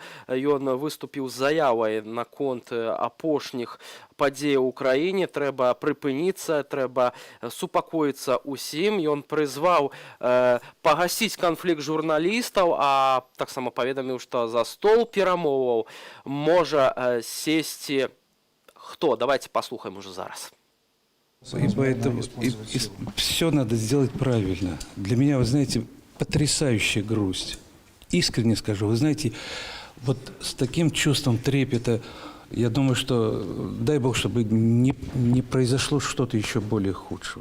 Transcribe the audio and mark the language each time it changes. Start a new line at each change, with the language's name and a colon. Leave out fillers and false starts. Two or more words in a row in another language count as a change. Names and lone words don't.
Belarusian: Ён выступіў з заявай наконт апошніх падзеяў у краіне. Трэба прыпыніцца, трэба супакоіцца ўсім. Ён прызваў пагасіць канфлікт журналістаў, а таксама паведаміў, што за стол перамоваў можа сесці кто?
Russian: Давайте послушаем уже зараз. И поэтому все надо сделать правильно. Для меня, вы знаете, потрясающая грусть. Искренне скажу, вы знаете, вот с таким чувством трепета, я думаю, что дай Бог, чтобы не произошло что-то еще более худшего.